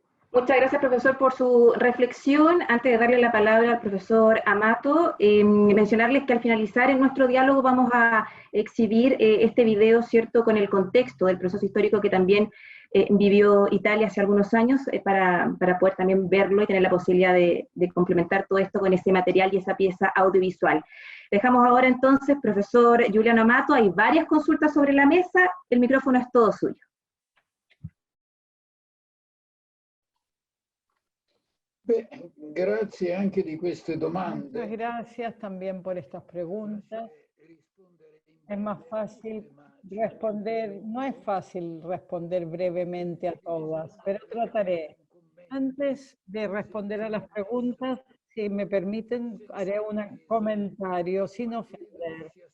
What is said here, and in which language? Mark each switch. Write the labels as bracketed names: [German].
[Spanish] Muchas gracias, profesor, por su reflexión. Antes de darle la palabra al profesor Amato, mencionarles que al finalizar en nuestro diálogo vamos a exhibir este video, ¿cierto?, con el contexto del proceso histórico que también vivió Italia hace algunos años, para poder también verlo y tener la posibilidad de complementar todo esto con ese material y esa pieza audiovisual. Dejamos ahora entonces, profesor Giuliano Amato, hay varias consultas sobre la mesa, el micrófono es todo suyo. [Italian] Grazie anche di queste domande. [Spanish] Muchas gracias también por estas preguntas. Es más fácil responder, no es fácil responder brevemente a todas, pero trataré. Antes de responder a las preguntas, si me permiten, haré un comentario sin ofender.